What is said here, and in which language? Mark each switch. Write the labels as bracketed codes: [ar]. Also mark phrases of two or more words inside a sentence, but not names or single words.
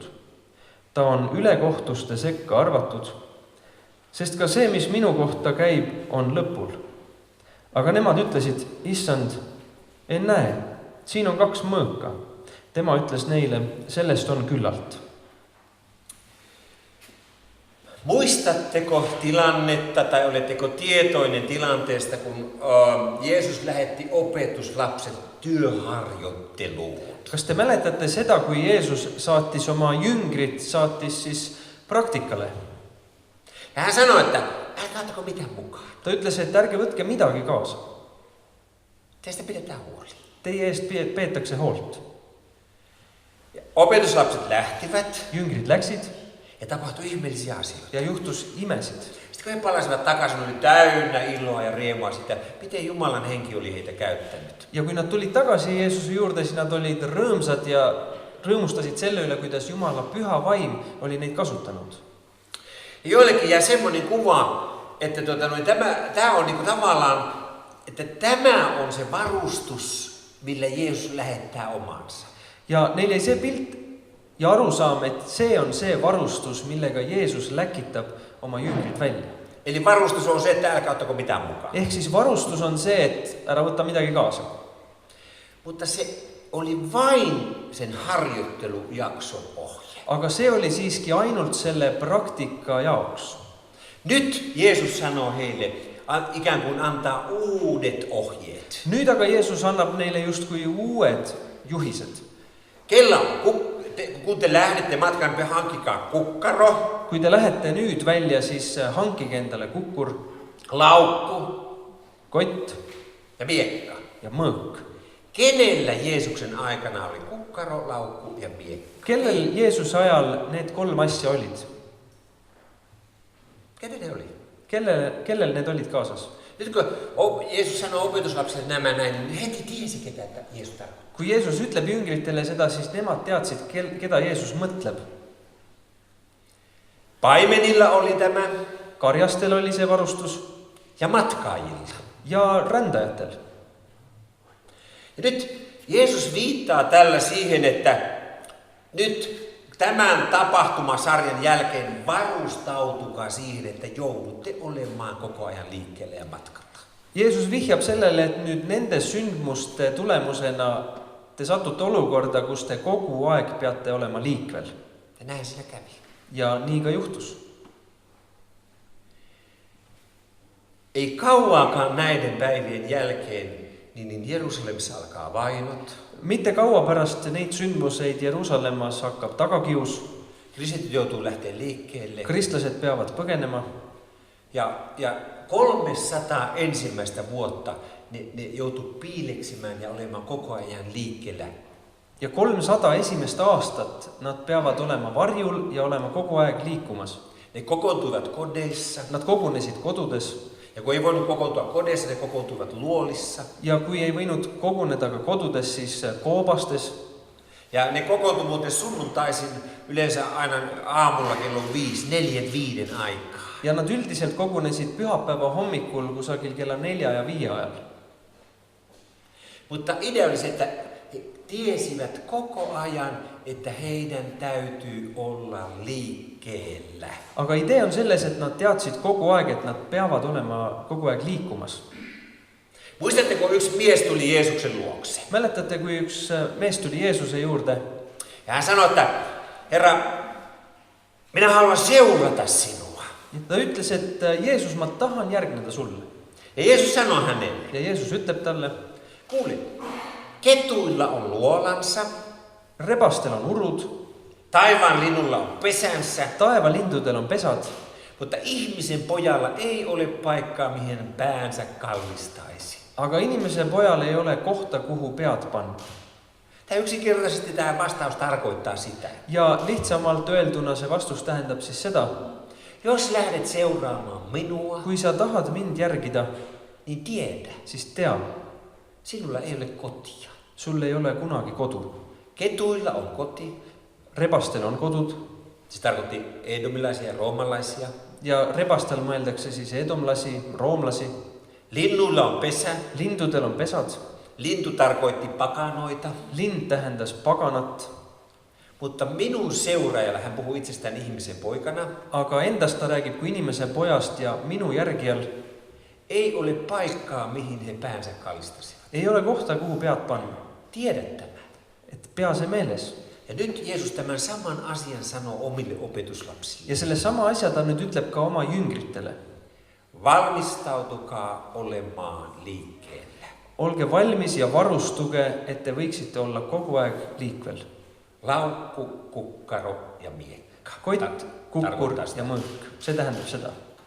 [et] Ta on ülekohtuste sekka arvatud. Sest ka see, mis minu kohta käib, on lõpul. Aga nemad ütlesid, issand, en näe, siin on 2 mõõka. Tema ütles neile, sellest on küllalt. [fi] Muistatteko tilannetta tai oletteko tietoinen tilanteesta, kun Jeesus lähetti opetuslapset työharjoitteluun? [et] Kas te mäletate seda, kui Jeesus saatis oma jüngrit, saatis siis praktikale? [fi] Ja hän sanoi, että älkää ottako mitään mukaan. [et] Ta ütles, et ärge võtke midagi kaasa. [fi] Teistä pidetään huoli. [et] Teie eest peetakse hoolt. [fi] Ja opetuslapset lähtivät. [et] Jüngrid läksid [fi] ja tapahtui ihmeellisiä asioita. [et] ja juhtus imesid. [fi] Sitten kun he palasivat takaisin, oli täynnä iloa ja riemua sitä, miten Jumalan henki oli heitä käyttänyt. [et] Ja kui nad tulid tagasi Jeesuse juurde, siis nad olid rõõmsad ja rõõmustasid selle üle, kuidas Jumala püha vaim oli neid kasutanud. [fi] Ja joillekin jää semmoinen kuva, että tämä on niinku tavallaan, että tämä on se varustus, millä Jeesus lähettää omansa. [et] Ja neil jäi see pilt ja arusaam, et see on see varustus, millega Jeesus läkitab oma jüngrid välja. [fi] Eli varustus on se, että älkää ottako mitään mukaan. [et] Ehk siis varustus on see, et ära võtta midagi kaasa. [fi] Mutta se oli vain sen harjoittelujakson ohje. [et] Aga see oli siiski ainult selle praktika jaoks. [fi] Nyt Jeesus sanoo heille, ikään kuin antaa uudet ohjeet. [et] nüüd aga Jeesus annab neile justkui uued juhised. [fi] Kun te lähdette matkan, hankkikaa kukkaro, [et] kui te lähete nüüd välja, siis hankige endale kukkur, [fi] laukku [et] kott [fi] ja miekka. [et] ja mõõk. [fi] Kenellä Jeesuksen aikana oli kukkaro, laukku ja miekka? [et] Kellel Jeesuse ajal need 3 asja olid? [fi] Kenen ne oli? [et] Kellel need olid kaasas? [fi] Nyt kun Jeesus sanoo opetuslapsille nämä näin, niin heti tiesi, ketä Jeesus tarkoittaa. [et] Kui Jeesus ütleb jüngritele seda, siis nemad teadsid, keda Jeesus mõtleb. [fi] Paimenilla oli tämä [et] Karjastel oli see varustus [fi] ja matkaajilla. [et] ja rändajatel. [fi] Ja nyt Jeesus viittaa tällä siihen, että nyt tämän tapahtumasarjan jälkeen varustautukaa siihen, että joudutte olemaan koko ajan liikkeelle ja matkalla. [et] Jeesus vihjab sellele, et nüüd nende sündmuste tulemusena te satute olukorda, kus te kogu aeg peate olema liikvel. [fi] Ja näin siinä kävi. [et] Ja nii ka juhtus. [fi] Ei kauaakaan näiden päivien jälkeen, niin Jerusalemissa alkaa vainot. [et] Mitte kaua pärast neid sündmuseid Jeruusalemmas hakkab tagakius. [fi] Kristityt joutuu lähteä liikkeelle. [et] Kristlased peavad põgenema. [fi] Ja 300 ensimmäistä vuotta ne joutuu piileksimään ja olemaan koko ajan liikkeellä. [et] Ja 300 esimest aastat nad peavad olema varjul ja olema kogu aeg liikumas. [fi] Ne kokoontuivat kodeissa. [et] Nad kogunesid kodudes. [fi] Ja kun ei voinut kokoontua kodeissa, ne kokoontuivat luolissa. [et] Ja kui ei võinud koguneda ka kodudes, siis koobastes. [fi] Ja ne kokoontu muuten sunnuntaisin yleensä aina aamulla kello 4-5 aikaa. [et] Ja nad üldiselt kogunesid pühapäeva hommikul kusagil kella 4 ja 5 ajal. [fi] Mutta idea oli se, että he tiesivät koko ajan, että heidän täytyy olla liikkeellä. [et] Aga idee on selles, et nad teadsid kogu aeg, et nad peavad olema kogu aeg liikumas. [fi] Muistatteko, yksi mies tuli Jeesuksen luokse. [et] Mäletate, kui üks mees tuli Jeesuse juurde. [fi] Ja hän sanoi, että Herra, minä haluan seurata sinua. [et] Ta ütles, et Jeesus, ma tahan järgneda sulle. [fi] Ja Jeesus sanoi hänelle. [et] Ja Jeesus ütleb talle. [fi] Kuule, ketuilla on luolansa. [et] Rebastel on urud. [fi] Taivaan linnulla on pesänsä. [et] Taevalindudel on pesad. [fi] Mutta ihmisen pojalla ei ole paikkaa, mihin päänsä kallistaisi. [et] Aga inimese pojal ei ole kohta, kuhu pead panna. [fi] Tämä yksinkertaisesti tämä vastaus tarkoittaa sitä. [et] Ja lihtsamalt öelduna see vastus tähendab siis seda. [fi] Jos lähdet seuraamaan minua, [et] kui sa tahad mind järgida, [fi] niin tiedä, [et] siis tea, [fi] sinulla ei ole kotia. [et] sul ei ole kunagi kodu. [fi] Ketuilla on koti. [et] Rebastel on kodud. [fi] Se tarkoitti edomilaisia ja roomalaisia. [et] Ja rebastel mõeldakse siis edomlasi, roomlasi. [fi] Linnuilla on pesä. [et] Lindudel on pesad. [fi] Lintu tarkoitti pakanoita. [et] Lind tähendas paganat. [fi] Mutta minun seuraajalla, hän puhuu itsestään ihmisen poikana. [et] Aga endast ta räägib kui inimese pojast ja minu järgijal [fi] ei ole paikkaa, mihin he päänsä kallistasivat. [et] ei ole kohta, kuhu pead panna. [fi] Tiedät tämän. [et] Et pea se meeles. [fi] Ja nyt Jeesus tämän saman asian sanoo omille opetuslapsille. [et] Ja selle sama asja ta nüüd ütleb ka oma jüngritele. [fi] Valmistautukaa olemaan liikkeellä. [et] Olge valmis ja varustuge, et te võiksite olla kogu aeg liikvel. [fi] Laukku, kukkaro ja miekka. [et] Kott, kukkur ja mõõk. See tähendab seda.